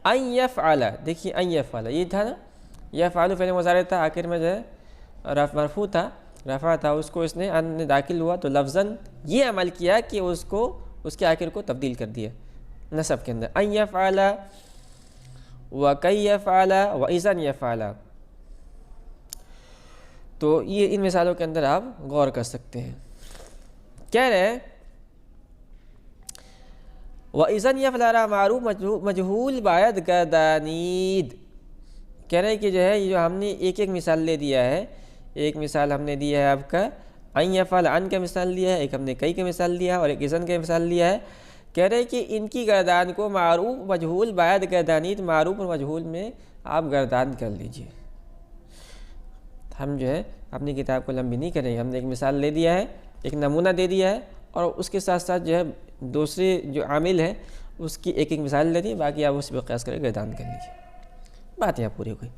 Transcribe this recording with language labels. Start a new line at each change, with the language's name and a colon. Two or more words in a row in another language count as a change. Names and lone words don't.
Arabic: ان یفعل،
Urdu: دیکھیے
Arabic: ان یفعل
Urdu: یہ تھا نا، یفعل فعل مضارع تھا، آخر میں جو ہے مرفوع تھا، رفع تھا، اس کو اس نے ان نے داخل ہوا تو لفظاً یہ عمل کیا کہ اس کو اس کے آخر کو تبدیل کر دیا نصب کے اندر،
Arabic: ان یفعل وکی یفعل واذا یفعل۔
Urdu: تو یہ ان مثالوں کے اندر آپ غور کر سکتے ہیں۔ کہہ رہے ہیں
Arabic: وَإِذَنْ يَفْعَلَ
Persian: معروف مجہول باید گردانید، کہہ رہے ہیں کہ جو ہے یہ جو ہم نے ایک ایک مثال لے دیا ہے، ایک مثال ہم نے دیا ہے آپ کا
Arabic: ان یفعل،
Persian: ان کا مثال دیا ہے، ایک ہم نے کئی کا مثال دیا ہے، اور ایک اذن کا مثال دیا ہے۔ کہہ رہے ہیں کہ ان کی گردان کو معروف مجہول باید گردانید، معروف اور مجہول میں آپ گردان کر لیجئے۔ ہم جو ہے اپنی کتاب کو لمبی نہیں کریں گے، ہم نے ایک مثال لے دیا ہے، ایک نمونہ دے دیا ہے، اور اس کے ساتھ ساتھ جو ہے دوسرے جو عامل ہے اس کی ایک ایک مثال لے دی، باقی آپ اس پہ قیاس کر کے گردان کر لیجیے، بات یہاں پوری ہوئی۔